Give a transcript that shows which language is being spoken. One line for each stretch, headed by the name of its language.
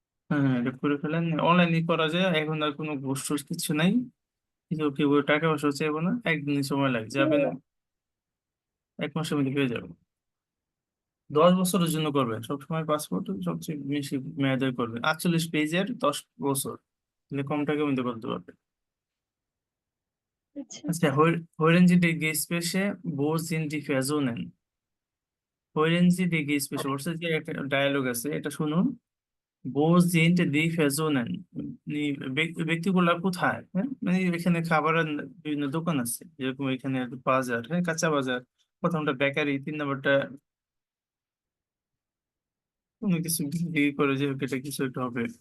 Bangla: হ্যাঁ হ্যাঁ, এটা করে ফেলেন, অনলাইনে করা যায়, এখন আর কোনো ঘুষ টুস কিছু নাই, কিছু কেউ টাকা পয়সা চাইবো না, একদিন সময় লাগে যাবেন, ভাইয়া, 1 মাসের মধ্যে পেয়ে যাবেন। 10 বছরের জন্য করবেন সবসময়, পাসপোর্ট সবচেয়ে বেশি মেয়াদের করবেন, 48 পেজের 10 বছর, তাহলে কম টাকার মধ্যে করতে পারবেন। আচ্ছা।
German: আচ্ছা, Hören Sie die Gespräche, wo sind die Personen? Hören Sie die Gespräche,
Bangla: বলছে যে একটা ডায়ালগ আছে, এটা শুনুন।
German: Wo sind die Personen?
Bangla: মানে ব্যক্তিগুলা কোথায়, হ্যাঁ, মানে এখানে খাবারের বিভিন্ন দোকান আছে, যেরকম এখানে একটা বাজার, হ্যাঁ, কাঁচা বাজার, প্রথমটা বেকারি, 3 নম্বরটা কোনো কিছু বিক্রি করে, যে এটা কিছু একটা হবে।